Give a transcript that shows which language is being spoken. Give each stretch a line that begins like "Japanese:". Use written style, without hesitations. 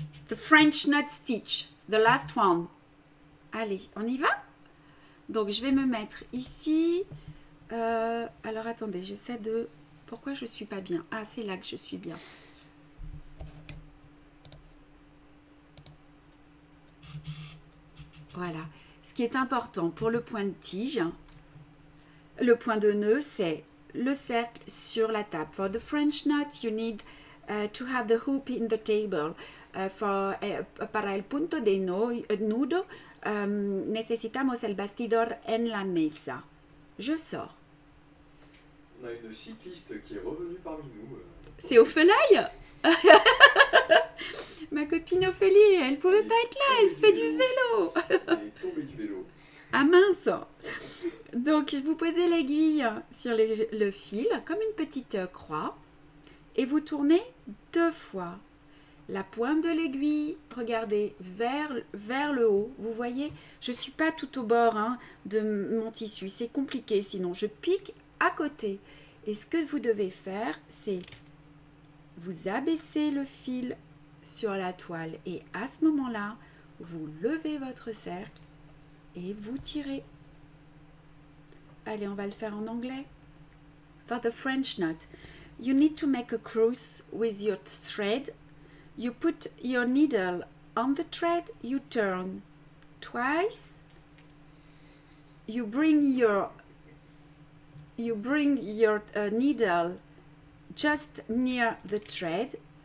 English: The French knot stitch, the last one.
French: Allez, on y va? Donc, je vais me mettre ici. Alors, attendez, j'essaie de... Pourquoi je ne suis pas bien? Ah, c'est là que je suis bien. Voilà. Ce qui est important pour le point de tige, le point de nœud, c'est le cercle sur la table.
English: For the French knot, you need to have the hoop in the table.
Spanish: Para el punto de nudo, necesitamos el bastidor en la mesa.
French: Je sors. On a une cycliste qui est revenue parmi nous. C'est Ophélie. Ma copine Ophélie, elle pouvait pas être là, elle fait du vélo. Elle est tombée du vélo. Ah mince. Donc, vous posez l'aiguille sur le fil, comme une petite croix, et vous tournez 2 fois. La pointe de l'aiguille, regardez, vers le haut. Vous voyez, je ne suis pas tout au bord de mon tissu. C'est compliqué, sinon je pique à côté. Et ce que vous devez faire, c'est vous abaissez le fil sur la toile. Et à ce moment-là, vous levez votre cercle et vous tirez. Allez, on va le faire en anglais.
English: For the French knot, you need to make a cross with your thread. You put your needle on the thread, you turn twice. You bring your needle just near the thread.